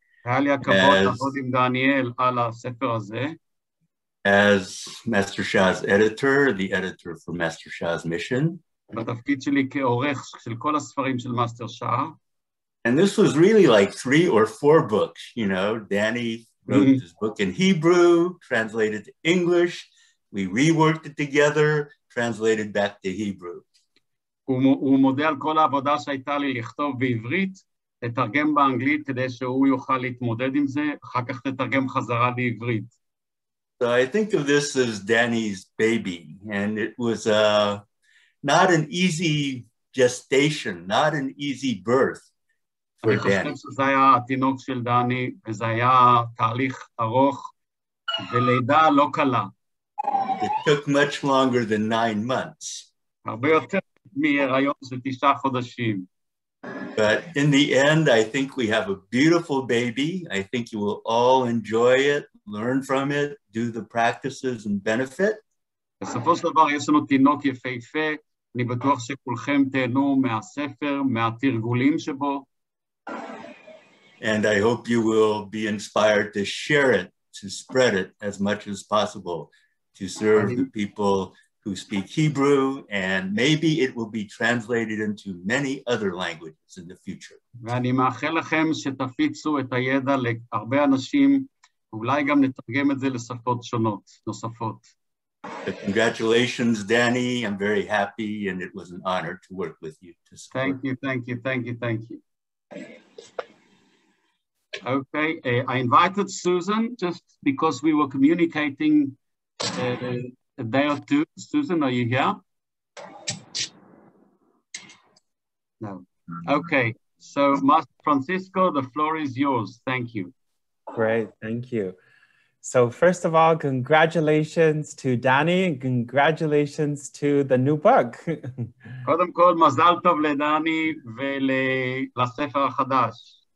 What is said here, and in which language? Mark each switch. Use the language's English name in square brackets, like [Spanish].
[Hebrew] היה לי הכבוד לעבוד עם דניאל על הספר הזה. [English] As Master Shah's editor, the editor for Master Shah's mission. [Hebrew] בתפקיד שלי כעורך של כל הספרים של מאסטר שאה. [English] And this was really like 3 or 4 books, you know. Danny wrote this book in Hebrew, translated to English. We reworked it together, translated back to Hebrew. [Hebrew] הוא מודה על כל העבודה שהייתה לי לכתוב בעברית, לתרגם באנגלית כדי שהוא יוכל להתמודד עם זה, אחר כך לתרגם חזרה לעברית. [English] So I think of this as Danny's baby, and it was not an easy gestation, not an easy birth. [Hebrew] אני חושב שזה היה התינוק של דני, וזה היה תהליך ארוך, ולידה לא קלה. [English] It took much longer than 9 months. [Hebrew] הרבה יותר מהיריון של 9 חודשים. [English] But in the end, I think we have a beautiful baby. I think you will all enjoy it, learn from it, do the practices and benefit. [Hebrew] בסופו של דבר יש לנו תינוק יפהפה, אני בטוח שכולכם תהנו מהספר, מהתרגולים שבו. [English] And I hope you will be inspired to share it, to spread it as much as possible, to serve the people who speak Hebrew, and maybe it will be translated into many other languages in the future. [Hebrew] ואני מאחל לכם שתפיצו את הידע להרבה אנשים, ואולי גם נתרגם את זה לשפות שונות, נוספות. [English] But congratulations, Danny. I'm very happy, and it was an honor to work with you. Thank you. Okay, I invited Susan just because we were communicating a day or two. Susan, are you here? No. Okay, so Master Francisco, the floor is yours. Thank you. Great, thank you. So first of all, congratulations to Danny and congratulations to the new book. [Hebrew] קודם כל, מזל טוב לדני ולספר החדש.